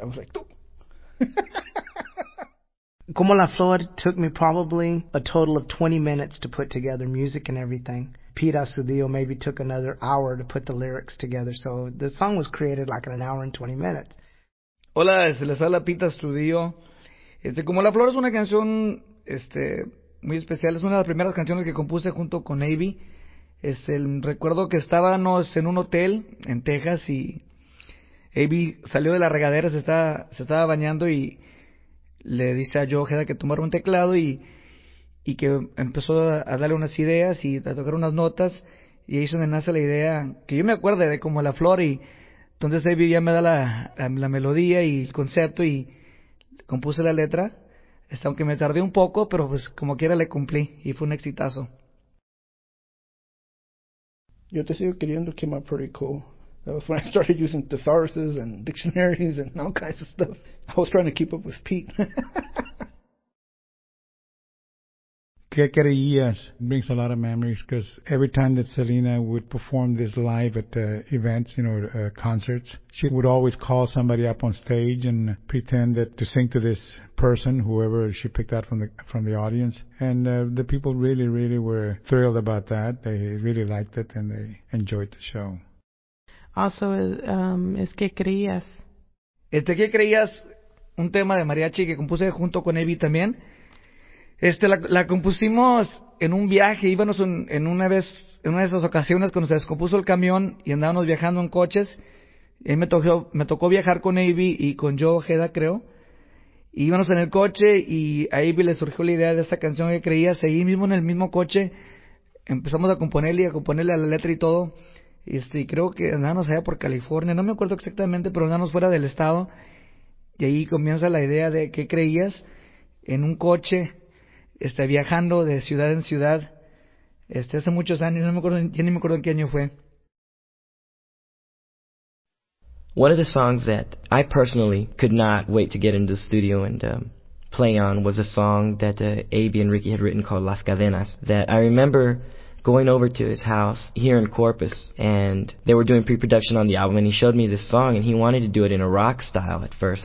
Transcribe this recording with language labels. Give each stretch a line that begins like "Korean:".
English: I was like, "Doop." Como La Flor took me probably a total of 20 minutes to put together music and everything. Pete Astudillo maybe took another hour to put the lyrics together. So the song was created like in an hour and 20 minutes.
Spanish: Hola, se les habla Pete Astudillo. Como La Flor es una canción muy especial. Es una de las primeras canciones que compuse junto con Avi. Recuerdo que estábamos en un hotel en Texas y Avi salió de la regadera, se estaba bañando y le dice a Joe Ojeda que tomara un teclado y que empezó a darle unas ideas y a tocar unas notas, y ahí es donde nace la idea, que yo me acuerde de Como La Flor. Y entonces Avi ya me da la melodía y el concepto y compuse la letra, aunque me tardé un poco, pero pues como quiera le cumplí y fue un exitazo.
English: Yo te sigo queriendo came out pretty cool. That was when I started using thesauruses and dictionaries and all kinds of stuff. I was trying to keep up with Pete. Que Querías brings a lot of memories, because every time that Selena would perform this live at events, you know, concerts, she would always call somebody up on stage and pretend that to sing to this person, whoever she picked out from the audience. And the people really, really were thrilled about that. They really liked it and they enjoyed the show.
Spanish: Also, es Que Creías. Que Creías, un tema de mariachi que compuse junto con Evi también. La compusimos en un viaje. Íbamos en una de esas ocasiones cuando se descompuso el camión y andábamos viajando en coches. Y me tocó viajar con Avi y con Joe Ojeda, creo. Íbamos en el coche y a Avi le surgió la idea de esta canción que creía. Seguí mismo en el mismo coche. Empezamos a componerle y a componerle a la letra y todo. Y creo que andábamos allá por California. No me acuerdo exactamente, pero andábamos fuera del estado. Y ahí comienza la idea de Que Creías en un coche, viajando de ciudad en ciudad, hace muchos años, no me acuerdo en qué año fue.
English: One of the songs that I personally could not wait to get into the studio and play on was a song that Avi and Ricky had written called Las Cadenas, that I remember going over to his house here in Corpus, and they were doing pre-production on the album, and he showed me this song, and he wanted to do it in a rock style at first.